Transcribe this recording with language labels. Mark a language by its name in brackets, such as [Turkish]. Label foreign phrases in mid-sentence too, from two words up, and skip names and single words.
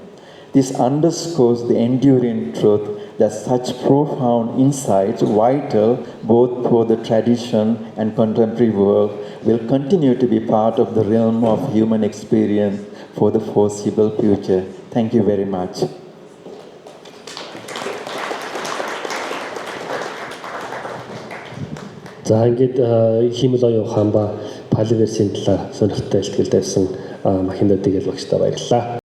[English] This underscores the enduring truth that such profound insights, vital both for the tradition and contemporary world, will continue to be part of the realm of human experience for the foreseeable future. Thank you very much. [Mongolian] За ингээд хиймэл оюун ухаан ба паливерсийн талаар сонирхолтой илтгэл тавьсан Махинда Дигель багштай баярлалаа.